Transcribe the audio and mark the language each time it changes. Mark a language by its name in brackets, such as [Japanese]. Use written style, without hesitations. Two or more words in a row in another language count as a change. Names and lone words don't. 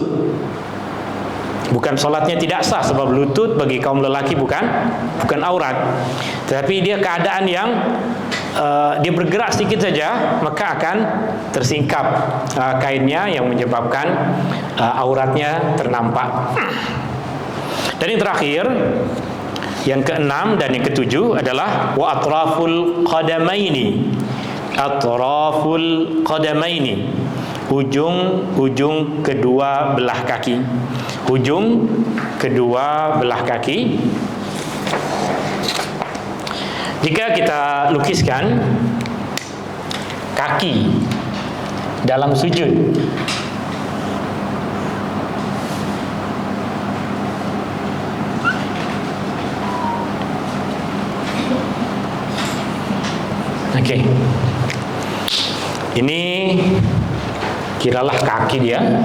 [Malay] Bukan solatnya tidak sah, sebab lutut bagi kaum lelaki bukan aurat, tetapi dia keadaan yang dia bergerak sedikit saja maka akan tersingkap kainnya yang menyebabkan auratnya ternampak. Dan yang terakhir, yang keenam dan yang ketujuh adalah [Arabic] وأطراف القدمين. أطراف القدمين, [Malay] ujung kedua belah kaki. Ujung kedua belah kaki. Jika kita lukiskan kaki dalam sujud, okey, ini kiralah kaki dia.